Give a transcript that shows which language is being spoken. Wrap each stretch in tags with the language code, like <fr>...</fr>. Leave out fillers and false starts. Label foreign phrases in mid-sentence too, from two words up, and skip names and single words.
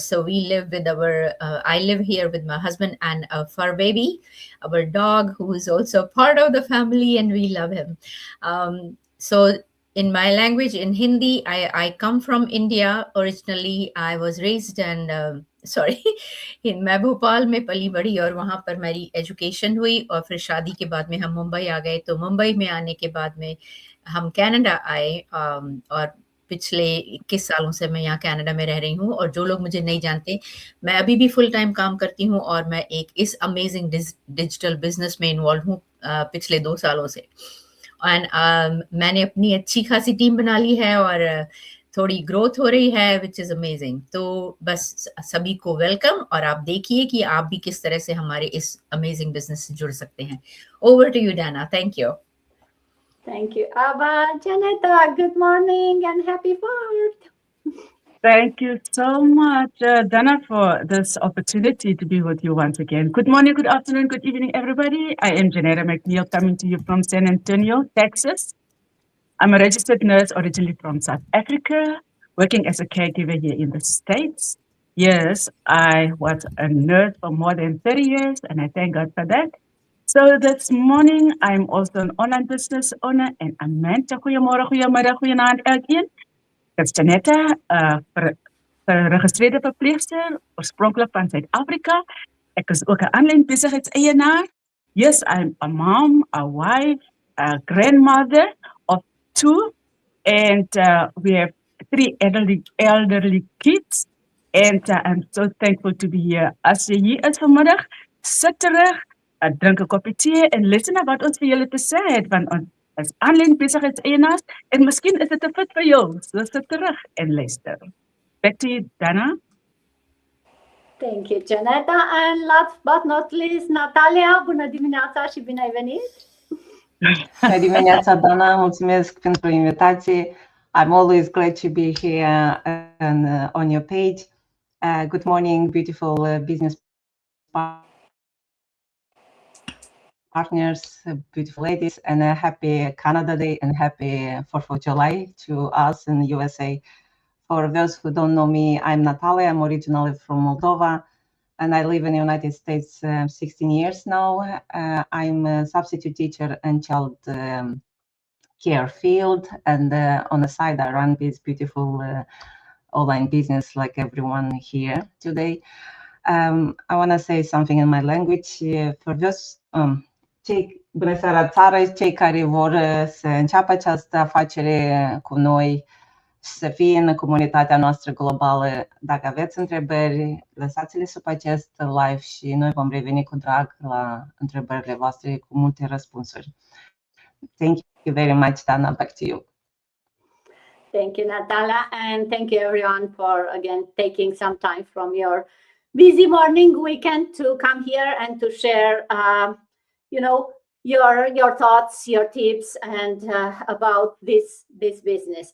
<en>So we live with I live here with my husband and a fur baby, our dog, who is also part of the family, and we love him. So in my language, in Hindi, I come from India originally. I was raised and</en> <hi>सॉरी मैं भोपाल में पली बड़ी और वहाँ पर मेरी एजुकेशन हुई और फिर शादी के बाद में हम मुंबई आ गए। तो मुंबई में आने के बाद में हम कनाडा आए और पिछले 21 सालों से मैं यहाँ कनाडा में रह रही हूँ। और जो लोग मुझे नहीं जानते, मैं अभी भी</hi> <en>full time</en> <hi>काम करती हूँ और मैं एक इस</hi> <en>amazing digital business</en> <hi>में इन्वॉल्व हूँ पिछले 2 सालों से। एंड मैंने अपनी अच्छी खासी टीम बना ली है और थोड़ी ग्रोथ हो रही है,</hi> <en>which is amazing.</en> <hi>तो बस सभी को वेलकम, और आप देखिए कि आप भी किस तरह से हमारे इस</hi> <en>amazing business</en> <hi>से जुड़ सकते हैं।</hi> <en>over to you Dana, thank you. Thank you, Abba. Janetta, good morning and happy 4th. Thank you so much, Dana, for this opportunity to be with you once again. Good morning, good afternoon, good evening, everybody. I am Janetta McNeil, coming to you from San Antonio, Texas. I'm a registered nurse originally from South Africa, working as a caregiver here in the States. Yes, I was a nurse for more than 30 years, and I thank God for that. So this morning, I'm also an online business owner, and I'm meant to</en> <af>goeiemorgen, goeiemiddag, goeienaand elkeen. Dit is Janetta, geregistreerde verpleegster, oorspronkelijk van Zuid-Afrika. Ek is ook 'n aanlyn besigheidseienaar.</af> <en>Yes, I'm a mom, a wife, a grandmother of 2, and we have 3 elderly kids. And I'm so thankful to be here.</en> <af>As jy hier is vanmiddag, sit terug, drink 'n koppie tee en listen na wat ons vir julle te sê het, want ons is aanlyn besigheidseienaars en miskien is dit 'n fit vir jou. So sit terug en luister.</af> <en>Back to you, Dana. Thank you, Janetta. And last but not least, Natalia.</en> <ro>Bună dimineața și bine ai venit! Bună dimineața, Dana, mulțumesc pentru invitație.</ro> <en>I'm always glad to be here and on your page. Good morning, beautiful business partners, beautiful ladies, and a happy Canada Day and happy 4th of July to us in the USA. For those who don't know me, I'm Natalia. I'm originally from Moldova, and I live in the United States 16 years now. I'm a substitute teacher and child care field, and on the side, I run this beautiful online business like everyone here today. I want to say something in my language. For those</en> <ro>bună seara țară, cei care vor să înceapă această afacere cu noi, să fie în comunitatea noastră globală. Dacă aveți întrebări, lăsați-le sub acest live și noi vom reveni cu drag la întrebările voastre cu multe răspunsuri.</ro> <en>Thank you very much, Dana. Back to you. Thank you, Natalia, and thank you everyone for again taking some time from your busy morning weekend to come here and to share, your thoughts, your tips, and about this business.</en>